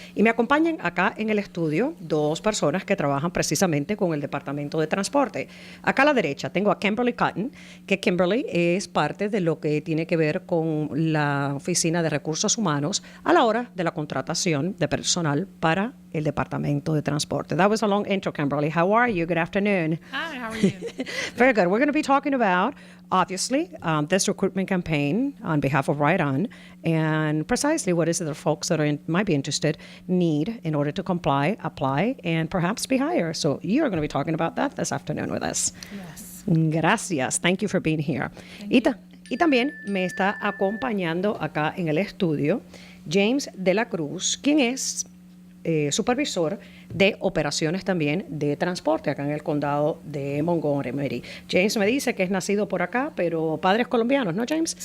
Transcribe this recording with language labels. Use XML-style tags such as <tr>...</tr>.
<es>Y me acompañan acá en el estudio dos personas que trabajan precisamente con el Departamento de Transporte. Acá a la derecha tengo a Kimberly Cotton, que Kimberly es parte de lo que tiene que ver con la Oficina de Recursos Humanos a la hora de la contratación de personal para el Departamento de Transporte.</es> <en>That was a long intro, Kimberly. How are you? Good afternoon. Hi, how are you? Very good. We're going to be talking about, obviously, this recruitment campaign on behalf of Ride On, and precisely what is it that folks that might be interested need in order to comply, apply, and perhaps be hired. So you're going to be talking about that this afternoon with us. Yes.</en> <es>Gracias.</es> <en>Thank you for being here.</en> <es>Y también me está acompañando acá en el estudio James de la Cruz, quien es supervisor de operaciones también de transporte acá en el condado de Montgomery. James me dice que es nacido por acá, pero padres colombianos, ¿no, James?</es>